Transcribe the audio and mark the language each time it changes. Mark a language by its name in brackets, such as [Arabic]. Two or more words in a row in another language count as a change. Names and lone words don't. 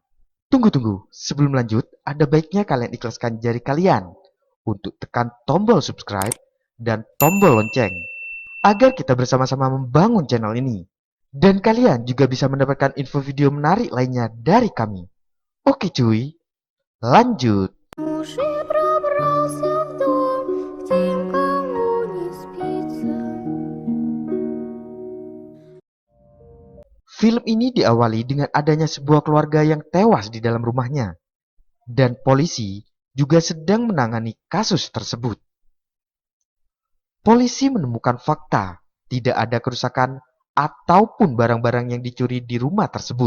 [Indonesian] Tunggu, sebelum lanjut, ada baiknya kalian ikhlaskan jari kalian untuk tekan tombol subscribe dan tombol lonceng, agar kita bersama-sama membangun channel ini. Dan kalian juga bisa mendapatkan info video menarik lainnya dari kami. Oke cuy, lanjut. [Russian] Уж и пробрался в дом, где никому не спится. [Indonesian] Film ini diawali dengan adanya sebuah keluarga yang tewas di dalam rumahnya, dan polisi juga sedang menangani kasus tersebut. Polisi menemukan fakta tidak ada kerusakan ataupun barang-barang yang dicuri di rumah tersebut.